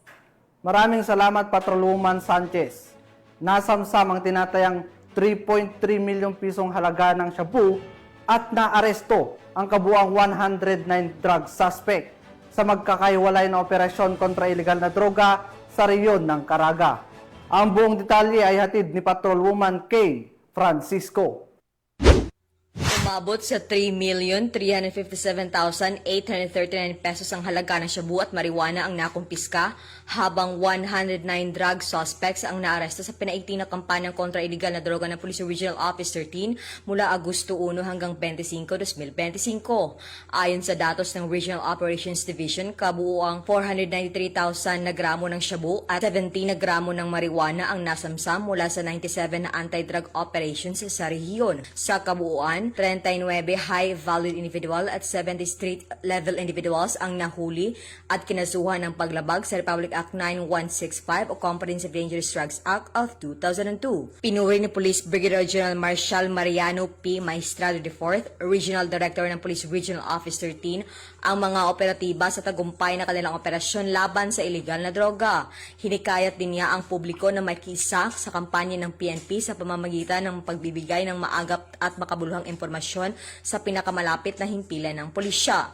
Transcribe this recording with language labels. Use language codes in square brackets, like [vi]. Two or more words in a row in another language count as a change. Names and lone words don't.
[tl] Maraming salamat, Patrolwoman Sanchez. Nasamsam ang tinatayang 3.3 milyong pisong halaga ng shabu at naaresto ang kabuang 109 [en] drug suspect [tl] sa magkakaiwalay na operasyon kontra illegal na droga sa rehiyon ng Caraga. Ang buong detalye ay hatid ni Patrolwoman K. Francisco. Umabot sa 3,357,839 pesos ang halaga ng shabu at marijuana ang nakumpiska, habang 109 [en] drug suspects [tl] ang naaresto sa pinaigting na kampanyang kontra iligal na droga ng Police Regional Office 13 mula Agosto 1 hanggang 25, 2025. Ayon sa datos ng Regional Operations Division, kabuuang 493,000 na gramo ng shabu at 17 na gramo ng marijuana ang nasamsam mula sa 97 na [en] anti-drug operations [tl] sa rehiyon. Sa kabuuan, 39 [en] high-valued individual [tl] at 70 [en] street-level individuals [tl] ang nahuli at kinasuhan ng paglabag sa Republic Act 9165 o Comprehensive Dangerous Drugs Act of 2002. Pinuri ni Police Brigadier General Marshal Mariano P. Maestrado IV, [en] Regional Director [tl] ng Police Regional Office 13, ang mga operatiba sa tagumpay na kanilang operasyon laban sa iligal na droga. Hinikayat din niya ang publiko na makisa sa kampanya ng PNP sa pamamagitan ng pagbibigay ng maagap at makabuluhang impormasyon sa pinakamalapit na himpilan ng pulisya.